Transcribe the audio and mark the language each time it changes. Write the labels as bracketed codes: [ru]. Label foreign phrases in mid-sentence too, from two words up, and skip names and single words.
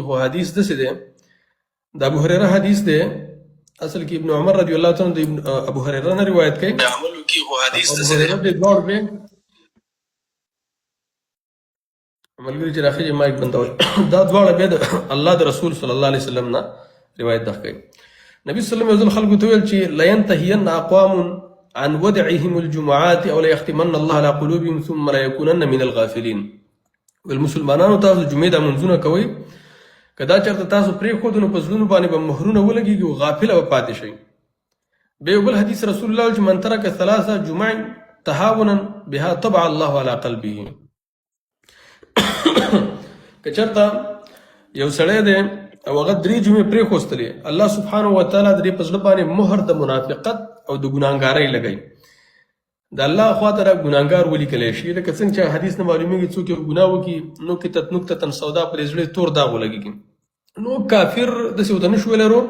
[ps] خو حدیث داسې دی، د ابو هریره حدیث دی، اصل کې ابن عمر [ar] رضی الله تعالی عنہ [ps] د ابو هریره نه روایت کوي. عمل وکړي خو حدیث داسې دی ملګري چې راخېږي مایک بندول دا دواړه بیا د الله د رسول [ar] صلی الله علیه وسلم [ps] نه روایت دغه کوي. [ar] نبي صلی الله علیه وسلم [ps] خلکو ته ویل چې [ar] لینتهین اقوام عن ودعهم الجمعات او ليختمن الله على قلوبهم ثم لا يكونن من الغافلين. [ps] والمسلمانانو تاسو جمعې د منځونه کوئ، که دا چېرته تاسو پرېښودو نو په زړونو باندې به مهرونه ولګېږي او غافله به پاتې شئ. بیا یو بل حدیث رسول الله چې [ar] من ترک ثلاث جمع تهاونا بها طبع الله على قلبه. [ps] که چېرته یو سړی دی او هغه درې جمعې پرېښوستلې، [ar] الله سبحانه وتعالی [ps] د دې په زړه باندې مهر د منافقت او د ګناهګارۍ لګوي. د الله خواته را ګناهګار ولیکلی شي، لکه څنګه چې حدیث نه معلومیږي څوک یو ګناه وکړي [ar] نکتت نکتة سودا [ps] پر یې زړه تور داغ ولګېږي نو کافر داسې ورته نه شو ویلی ورور.